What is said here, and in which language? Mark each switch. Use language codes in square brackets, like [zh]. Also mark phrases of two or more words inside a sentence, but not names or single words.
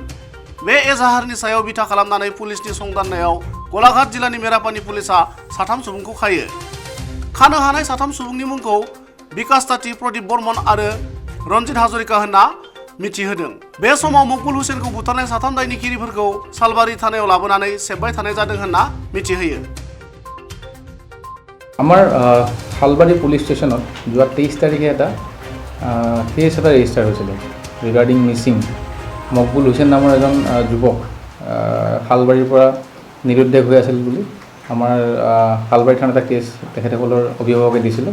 [brx] बे एजाहारनि सायाव बिथा खालामनानै पुलिसनि संदाननायाव गलाघाट जिल्लानि मेरापानि पुलिसा 3 सुबुंखौ खायो। खानो हानाय 3 सुबुंनि मुंखौ बिकास ताती, प्रदीप बर्मन आरो रन्जित हाजरिका होनना मिथिहोदों। बे समाव मकबुल हुसेनखौ बुथारनाय 3 दायनिगिरिफोरखौ सालबारि थानायाव लाबोनानै सेबबाय थानाय जादों होनना मिथिहोयो। [as] আমাৰ সালবাৰী পুলিচ ষ্টেচনত যোৱা 23 তাৰিখে এটা কেছ এটা ৰেজিষ্টাৰ হৈছিলে [en] regarding missing [as] মকবুল হুছেইন নামৰ এজন যুৱক সালবাৰীৰ পৰা নিৰুদ্দেশ হৈ আছিল বুলি আমাৰ সালবাৰী থানাত এটা কেছ তেখেতসকলৰ অভিভাৱকে দিছিলে।